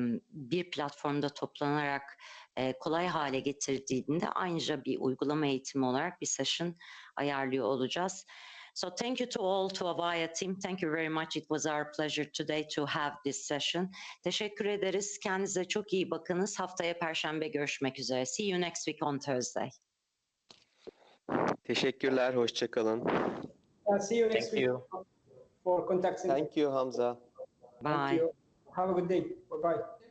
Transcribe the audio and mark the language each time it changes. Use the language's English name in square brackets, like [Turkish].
[Turkish] bir platformda toplanarak kolay hale getirdiğini de ayrıca bir uygulama eğitimi olarak bir session ayarlıyor olacağız. [English] So thank you to all, to Avaya team. Thank you very much. It was our pleasure today to have this session. [Turkish] Teşekkür ederiz. Kendinize çok iyi bakınız. Haftaya Perşembe görüşmek üzere. [English] See you next week on Thursday. [Turkish] Teşekkürler, hoşça kalın. [English] See you next week for contact center. Thank you Hamza. Bye. Thank you. Have a good day. Bye-bye.